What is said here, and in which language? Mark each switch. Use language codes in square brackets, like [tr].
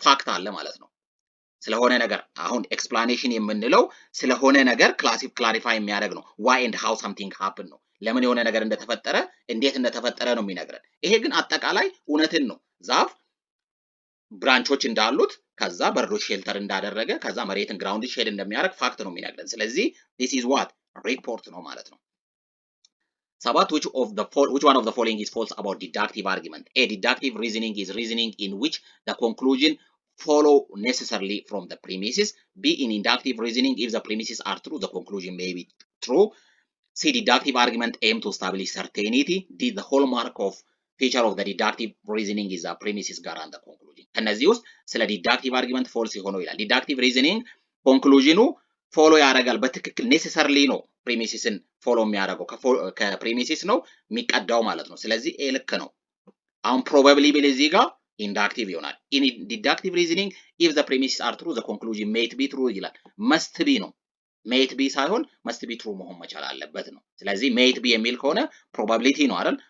[am] ፋክት አለ ማለት ነው። ስለሆነ ነገር አሁን ኤክስፕላኔሽን የምንለው ስለሆነ ነገር ክላሪፋይ የሚያደርግ ነው። [en] ዋይ ኤንድ ሃው ሳምቲንግ ሃፕን [am] ነው። ለምን የሆነ ነገር እንደተፈጠረ እንዴት እንደተፈጠረ ነው የሚነግረን። ይሄ ግን አጠቃላይ እውነትን ነው። ዛፍ ብራንቾች እንዳሉት ከዛ በርዶች ሼልተር እንዳደረገ ከዛ መሬትን ግራውንድ ሼድ እንደሚያደርግ ፋክት ነው የሚነግረን። ስለዚህ [en] this is what [am] ሪፖርት ነው ማለት ነው። ሰባት [en] which one of the following is false about deductive argument? A deductive reasoning is reasoning in which the conclusion follow necessarily from the premises. B in inductive reasoning, if the premises are true, the conclusion may be true. C deductive argument aim to establish certainty. D the hallmark of feature of the deductive reasoning is the premises guarantee the conclusion. [am] ከነዚህ ውስጥ ስለ ዲዳክቲቭ አርጊመንት ፎልስ የሆነው ይላል። ዲዳክቲቭ ሪዝኒንግ ኮንክሉዥኑ ፎሎ ያደርጋል በትክክል ኔሴሰርሊ ነው ፕሪሚሲስን ፎሎ የሚያደርገው ከፕሪሚሲስ ነው የሚቀዳው ማለት ነው። ስለዚህ ኤ ልክ ነው። አሁን ፕሮባብሊ ቢል እዚህ ጋር ኢንዳክቲቭ ይሆናል። [en] ኢን ዲዳክቲቭ ሪዝኒንግ ኢፍ ዘ ፕሪሚሲስ አር ትሩ ዘ ኮንክሉዥን ሜት ቢ ትሩ [am] ይላል። መስት ቢ ነው፣ ሜት ቢ ሳይሆን መስት ቢ ትሩ መሆን መቻል አለበት ነው። ስለዚህ ሜት ቢ የሚል ከሆነ ፕሮባቢሊቲ ነው አይደል?